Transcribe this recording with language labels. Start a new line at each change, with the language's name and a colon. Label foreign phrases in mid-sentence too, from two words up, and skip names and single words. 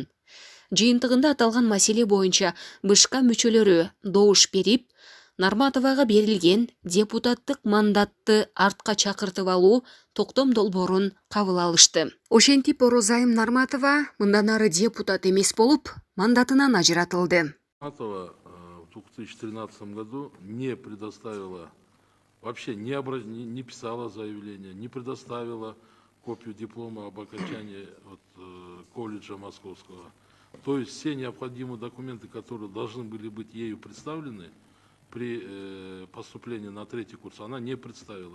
Kyrgyz: Жыйынтыгында аталган маселе боюнча БШК мүчөлөрү добуш берип, Нарматовага берилген депутаттык мандатты артка чакыртып алуу токтом долбоорун кабыл алышты. Ошентип Орозайым Нарматова мындан ары депутат эмес болуп, мандатынан ажыратылды.
Russian: Нарматова в 2013 году не предоставила, вообще не писала заявление, не предоставила копию диплома об окончании колледжа Московского. То есть все необходимые документы, которые должны были быть ею представлены при поступлении на 3-й курс, она не представила.